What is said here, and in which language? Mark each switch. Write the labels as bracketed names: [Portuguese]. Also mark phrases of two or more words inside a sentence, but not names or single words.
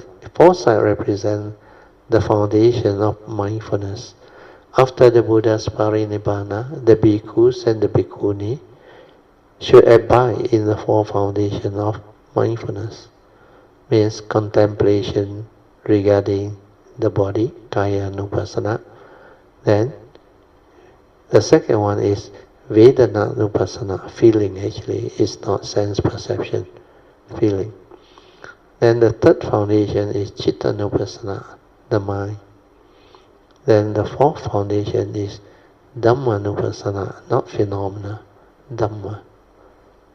[English] 4 sides represent the foundation of mindfulness. After the Buddha's parinibbana, the bhikkhus and the bhikkhuni should abide in the 4 foundations of mindfulness. Means contemplation regarding the body, [Pali] kaya nupassana. [English] Then the second one is [Pali] Vedana nupassana, [English] feeling actually, is not sense perception, feeling. Then the third foundation is [Pali] Citta nupassana, [English] the mind. Then the 4th foundation is [Pali] Dhamma nupassana, [English] not phenomena, Dhamma.